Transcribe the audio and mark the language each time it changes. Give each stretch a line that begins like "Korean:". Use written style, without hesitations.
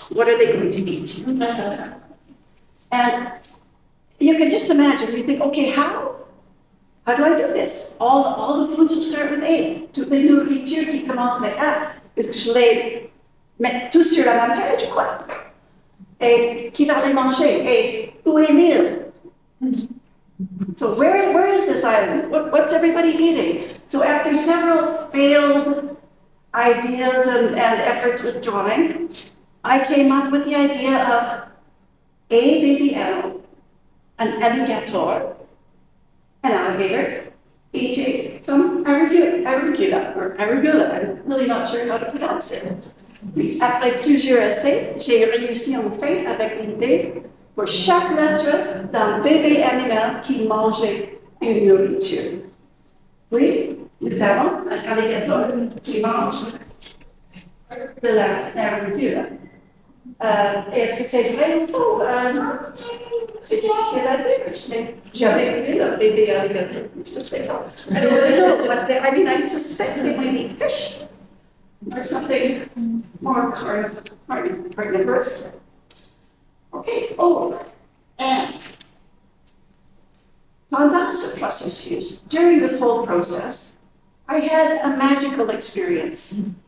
English: What are they going to eat? And you can just imagine, you think, okay, how do I do this? All the foods will start with A.
French: Toutes les nourritures qui commencent avec A. Est-ce que je les mets tous sur la même page ou quoi? Et qui va les manger? Et où est l'île?
English: So where is this island? What's everybody eating? So after several failed ideas and efforts with drawing, I came up with the idea of a baby animal, an alligator, an alligator, eating some arugula. I'm really not sure how to pronounce it.
French: Après plusieurs essais, j'ai réussi enfin avec l'idée pour chaque lettre d'un bébé animal qui mangeait une nourriture. Oui, nous avons un alligator qui mange de l'arugula. Est-ce que c'est vrai ou faux? C'est difficile à dire. Je n'ai jamais vu un bébé alligator. Je ne sais pas.
English: I don't know, but I mean, I suspect they might eat fish or something more carnivorous. Okay, and
French: pendant ce processus,
English: during this whole process, I had a magical experience.